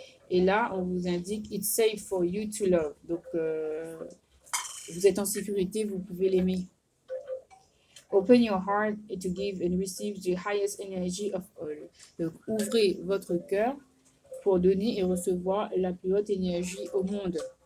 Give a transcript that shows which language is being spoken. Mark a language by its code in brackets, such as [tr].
[fr] Et là, on vous indique [en] It's safe for you to love. [fr] Donc, vous êtes en sécurité, vous pouvez l'aimer. [en] Open your heart to give and receive the highest energy of all. [fr] Donc, ouvrez votre cœur pour donner et recevoir la plus haute énergie au monde.